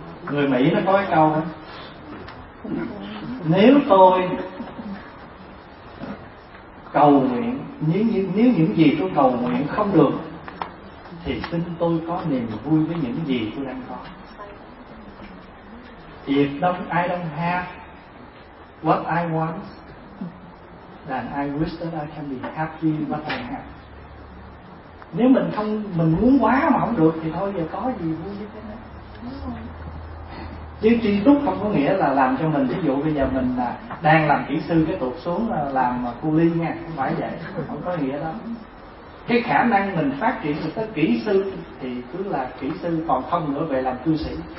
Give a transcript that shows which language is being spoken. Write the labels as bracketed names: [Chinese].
[Vietnamese] Người Mỹ nó có cái câu đó: nếu tôi cầu nguyện, nếu những gì tôi cầu nguyện không được thì xin tôi có niềm vui với những gì tôi đang có. [English] If I don't have what I want, then I wish that I can be happy what I have. [Vietnamese] Nếu mình không, mình muốn quá mà không được thì thôi, giờ có gì vui với cái đó. Chứ tri túc không có nghĩa là làm cho mình, ví dụ bây giờ mình đang làm kỹ sư cái tụt xuống làm cu li nha, không phải vậy, không có nghĩa lắm. Cái khả năng mình phát triển được tới kỹ sư thì cứ là kỹ sư, còn không nữa về làm cư sĩ.